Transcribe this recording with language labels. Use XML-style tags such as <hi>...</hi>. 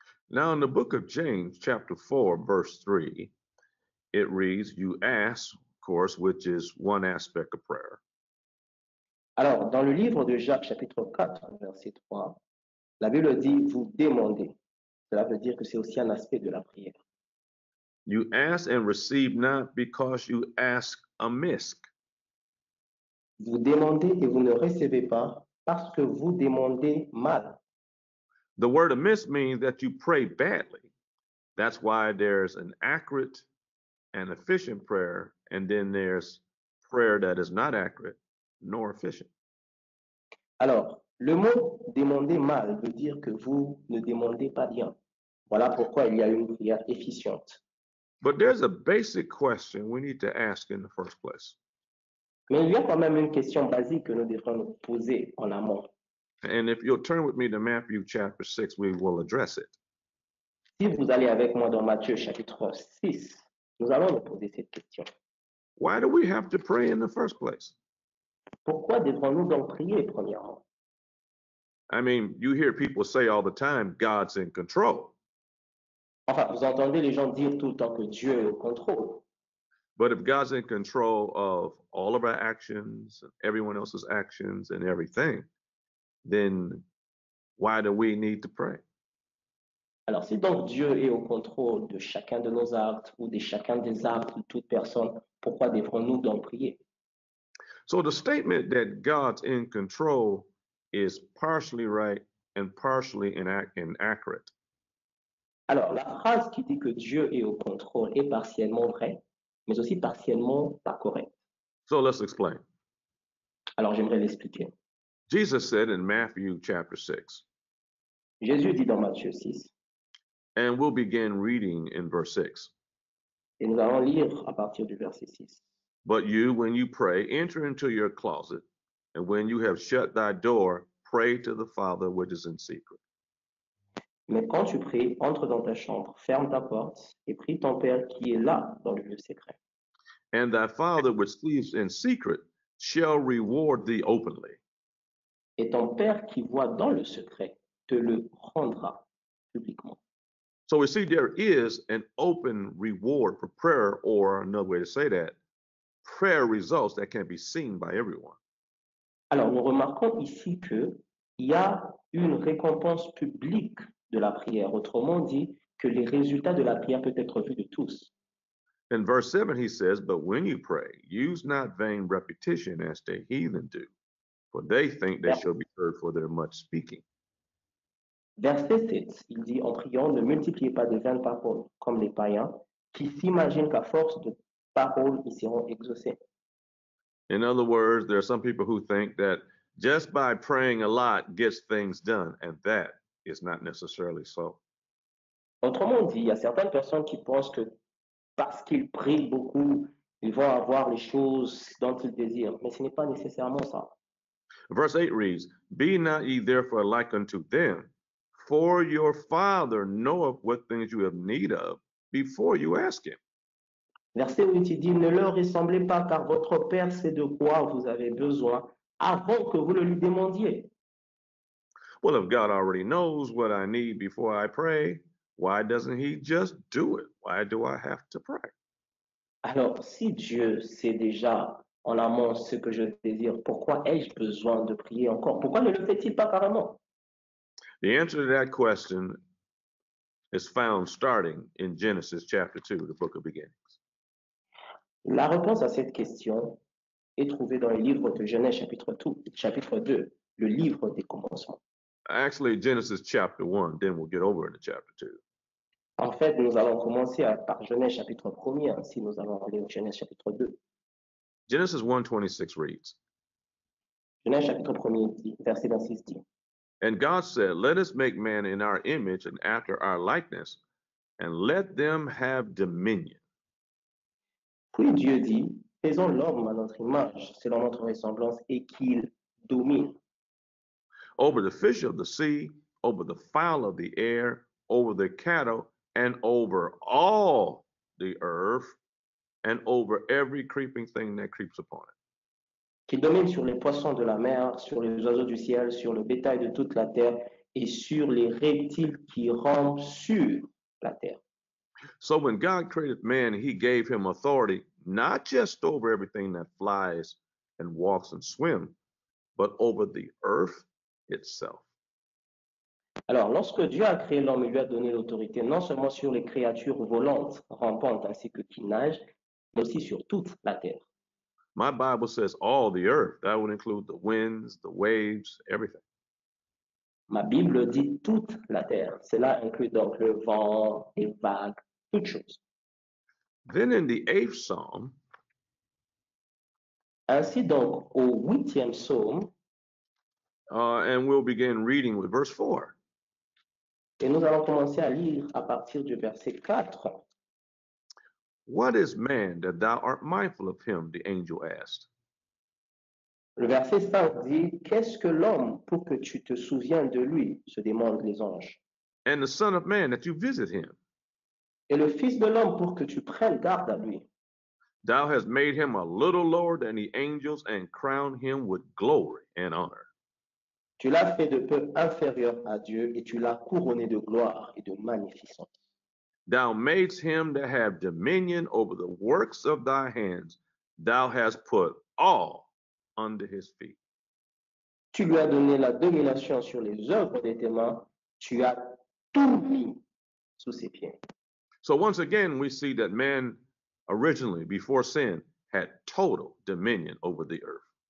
<en>Now, in the book of James, chapter 4, verse 3, it reads, you ask, of course, which is one aspect of prayer.</en> <fr>Alors, dans le livre de Jacques, chapitre 4, verset 3, la Bible dit, vous demandez. Cela veut dire que c'est aussi un aspect de la prière.</fr> <en>You ask and receive not because you ask amiss.</en> <fr>Vous demandez et vous ne recevez pas parce que vous demandez mal.</fr> <en>The word amiss means that you pray badly. That's why there's an accurate and efficient prayer, and then there's prayer that is not accurate nor efficient.</en> <fr>Alors, le mot demander mal veut dire que vous ne demandez pas bien. Voilà pourquoi il y a une prière efficiente.</fr> <en>But there's a basic question we need to ask in the first place.</en> <fr>Mais il y a quand même une question basique que nous devrons nous poser en amont.</fr> <en>And if you'll turn with me to Matthew chapter 6, we will address it.</en> <fr>Si vous allez avec moi dans Matthieu chapitre 6, nous allons nous poser cette question.</fr> <en>Why do we have to pray in the first place?</en> <fr>Pourquoi devrons-nous donc prier premièrement?</fr> <en>I mean, you hear people say all the time, God's in control.</en> <fr>Enfin, vous entendez les gens dire tout le temps que Dieu est au contrôle.</fr> <en>But if God's in control of all of our actions, everyone else's actions, and everything, then why do we need to pray?</en> <fr>Alors, si donc Dieu est au contrôle de chacun de nos actes ou de chacun des actes de toute personne, pourquoi devrons-nous donc prier?</fr> <en>So the statement that God's in control is partially right and partially inaccurate.</en> <fr>Alors, la phrase qui dit que Dieu est au contrôle est partiellement vraie, mais aussi partiellement pas correcte.</fr> <en>So let's explain.</en> <fr>Alors, j'aimerais l'expliquer.</fr> <en>Jesus said in Matthew chapter 6,</en> <fr>Jésus dit dans Matthieu 6,</fr> <en>and we'll begin reading in verse 6.</en> <fr>et nous allons lire à partir du verset 6.</fr> <en>But you, when you pray, enter into your closet, and when you have shut thy door, pray to the Father which is in secret.</en> <fr>Mais quand tu pries, entre dans ta chambre, ferme ta porte et prie ton Père qui est là dans le lieu secret.</fr> <en>And thy Father which sees in secret shall reward thee openly.</en> <fr>Et ton Père qui voit dans le secret te le rendra publiquement.</fr> <en>So we see there is an open reward for prayer, or another way to say that, prayer results that can be seen by everyone.</en> <fr>Alors, nous remarquons ici qu'il y a une récompense publique de la prière. Autrement dit, que les résultats de la prière peuvent être vus de tous.</fr> <en>In verse 7, he says, "But when you pray, use not vain repetition as the heathen do, for they think they shall be heard for their much speaking."</en> <fr>Verset 7, il dit, en priant, ne multipliez pas de vaines paroles, comme les païens, qui s'imaginent qu'à force de paroles, ils seront exaucés.</fr> <en>In other words, there are some people who think that just by praying a lot gets things done, and that is not necessarily so.</en> <fr>Autrement dit, il y a certaines personnes qui pensent que parce qu'ils prient beaucoup, ils vont avoir les choses dont ils désirent. Mais ce n'est pas nécessairement ça.</fr> <en>Verse 8 reads, "Be not ye therefore like unto them, for your Father knoweth what things you have need of before you ask him."</en> <fr>Verset 8, il dit, ne leur ressemblez pas, car votre Père sait de quoi vous avez besoin avant que vous le lui demandiez.</fr> <en>Well, if God already knows what I need before I pray, why doesn't he just do it? Why do I have to pray?</en> <fr>Alors, si Dieu sait déjà en amont ce que je désire, pourquoi ai-je besoin de prier encore? Pourquoi ne le fait-il pas carrément?</fr> <en>The answer to that question is found starting in Genesis chapter 2, the book of beginnings.</en> <fr>La réponse à cette question est trouvée dans le livre de Genèse chapitre 2, le livre des commencements.</fr> <en>Actually, Genesis chapter 1, then we'll get over into chapter 2.</en> <fr>En fait, nous allons commencer par Genèse chapitre 1er, ainsi nous allons aller au Genèse chapitre 2.</fr> <en>Genesis 1:26 reads,</en> <fr>Genèse chapitre 1er, verset 26 dit,</fr> <en>"And God said, Let us make man in our image and after our likeness, and let them have dominion."</en> <fr>puis Dieu dit, faisons l'homme à notre image, selon notre ressemblance, et qu'il domine</fr> <en>Over the fish of the sea, over the fowl of the air, over the cattle, and over all the earth, and over every creeping thing that creeps upon it.</en> <fr>qu'il domine sur les poissons de la mer, sur les oiseaux du ciel, sur le bétail de toute la terre et sur les reptiles qui rampent sur la terre.</fr> <en>So when God created man, he gave him authority, not just over everything that flies and walks and swims, but over the earth itself.</en> <fr>Alors, lorsque Dieu a créé l'homme, il lui a donné l'autorité non seulement sur les créatures volantes, rampantes, ainsi que qui nagent, mais aussi sur toute la terre.</fr> <en>My Bible says all the earth. That would include the winds, the waves, everything.</en> <fr>Ma Bible dit toute la terre. Cela inclut donc le vent, les vagues, toutes choses.</fr> <en>Then in the 8th Psalm,</en> <fr>Ainsi donc, au 8e psaume,</fr> <en>and we'll begin reading with verse 4.</en> <fr>et nous allons commencer à lire à partir du verset 4.</fr> <en>"What is man that thou art mindful of him?" the angel asked.</en> <fr>Le verset 5 dit, qu'est-ce que l'homme pour que tu te souviennes de lui, se demandent les anges.</fr> <en>"And the Son of Man that you visit him.</en> <fr>Et le Fils de l'homme pour que tu prennes garde à lui.</fr> <en>Thou hast made him a little lower than the angels and crowned him with glory and honor."</en> <fr>Tu l'as fait de peu inférieur à Dieu et tu l'as couronné de gloire et de magnificence.</fr> <en>"Thou madest him that have dominion over the works of thy hands. Thou hast put all under his feet."</en> <fr>Tu lui as donné la domination sur les œuvres de tes mains. Tu as tout mis sous ses pieds.</fr> <en>So once again, we see that man originally, before sin, had total dominion over the earth.</en>